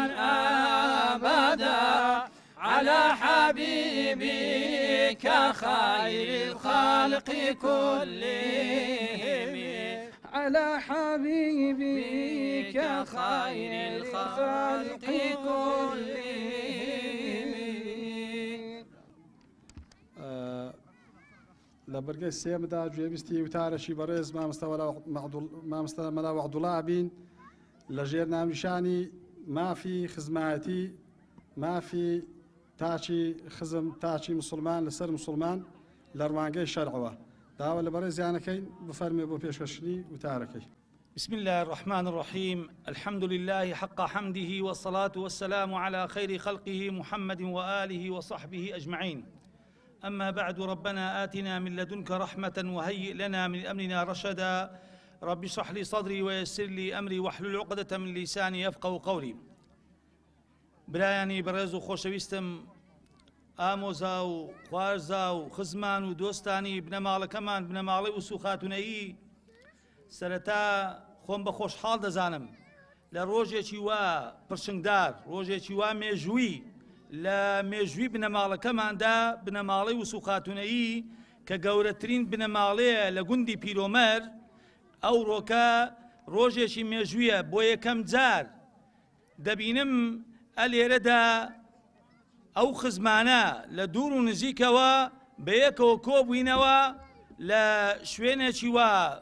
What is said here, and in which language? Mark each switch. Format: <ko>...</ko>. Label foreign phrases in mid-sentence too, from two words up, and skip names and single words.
<ar>أبدا على حبيبك خير الخلق كلهم على حبيبك خير الخلق كلهم</ar> <ckb>لبرگەی سێمدا گوێویستی وتارەشی بەڕێز مامۆستا مەلا عەبدوڵڵا بین لە ژێر ناونیشانی مافی خزمەتی مافی تاچی خزم تاچی مسلمان لەسەر مسلمان لە ڕوانگەی شەرعەوە داوە لە بەڕێزیانەکەین بفەرمێ بۆ پێشکەشنی وتارەکەی.</ckb> <ar>بسم الله الرحمن الرحيم الحمد لله حق حمده والصلاة والسلام على خير خلقه محمد وآله وصحبه أجمعين أما بعد ربنا آتنا من لدنك رحمة وهيئ لنا من أمرنا رشدا رب اشرح لي صدري ويسر لي أمري واحلل عقدة من لساني يفقهوا قولي</ar> <ckb>برایانی بەڕێز و خۆشەویستم ئامۆزا و خوارزا و خزمان و دۆستانی بنەماڵەکەمان بنەماڵەی وسوو خاتونەیی سەرەتا خۆم بە خۆشحاڵ دەزانم لە ڕۆژێکی وا پرشنگدار ڕۆژێکی وا مێژووی لە مێژووی بنەماڵەکەماندا بنەماڵەی وسوو خاتونەیی کە گەورەترین بنەماڵەیە لە گوندی پیرۆمەر ئەو ڕۆکە ڕۆژێکی مێژوویە بۆ یەکەم جار دەبینم ئەلێرەدا ئەو خزمانە لە دوور و نزیکەوە بەیەکەوە کۆبووینەوە لە شوێنێکی وا</ckb>